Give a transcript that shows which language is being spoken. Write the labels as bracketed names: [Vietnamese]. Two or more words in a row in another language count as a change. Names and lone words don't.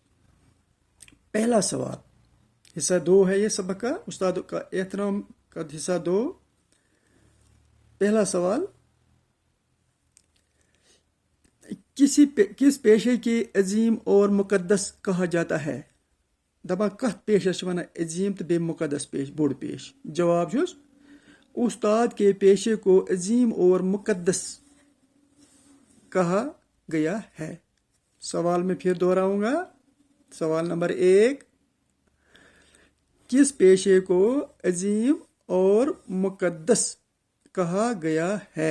[Urdu] پہلا سوال، حصہ 2 ہے یہ سبق کا، استاد کا احترام کا حصہ 2. پہلا سوال، کس پیشے کے عظیم اور مقدس کہا جاتا ہے? [Kashmiri] दपा कत पेशस वन अजीम तो बे मुकद्दस पेश, बोड़ पेश। जवाब छुस, [Urdu] استاد کے پیشے کو عظیم اور مقدس کہا گیا ہے. سوال میں پھر دہراؤں گا. سوال نمبر 1، کس پیشے کو عظیم اور مقدس کہا گیا ہے?